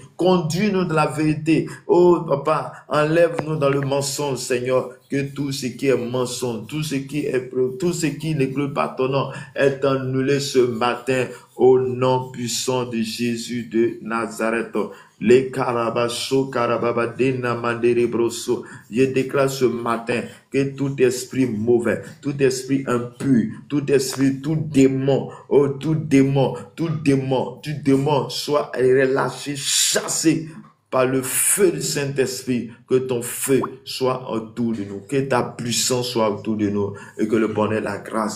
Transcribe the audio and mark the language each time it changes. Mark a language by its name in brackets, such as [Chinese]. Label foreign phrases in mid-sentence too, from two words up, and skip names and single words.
[French] Conduis-nous dans la vérité. Oh papa, enlève-nous dans le mensonge, Seigneur. Que tout ce qui est mensonge, tout ce qui ne glorifie pas ton nom est annulé ce matin au nom puissant de Jésus de Nazareth. Les karabaso karababa dena mandere broso. Je déclare ce matin que tout esprit mauvais, tout esprit impur, tout démon, tout démon soit relâché, chassé par le feu du Saint-Esprit. Que ton feu soit autour de nous, que ta puissance soit autour de nous et que le bonheur et la grâce.